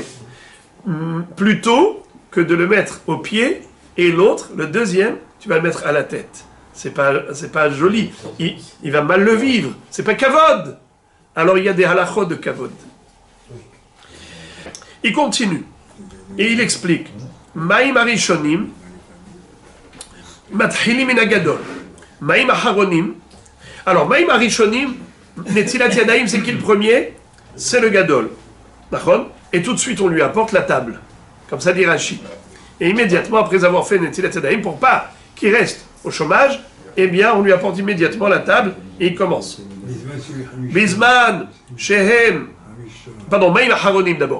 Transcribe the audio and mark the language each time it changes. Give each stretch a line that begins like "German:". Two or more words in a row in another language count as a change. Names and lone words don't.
French: Plutôt que de le mettre au pied et l'autre, le deuxième, tu vas le mettre à la tête. C'est pas joli. Il va mal le vivre. C'est pas kavod. Alors il y a des halachot de kavod. Il continue. Et il explique.
Hebrew: מים ראשונים, מתחילים מן הגדול. מים אחרונים. Alors, מים ראשונים, נטילת ידיים,
French: c'est qui le premier? C'est le gadol. D'accord? Et tout de suite, on lui apporte la table. Comme ça dit Rashi. Et immédiatement, après avoir fait
Hebrew: נטילת ידיים,
French: pour pas qu'il reste au chômage, eh bien, on lui apporte immédiatement la table et il commence. Bisman, Shehem, pardon,
Hebrew: מים אחרונים
French: d'abord.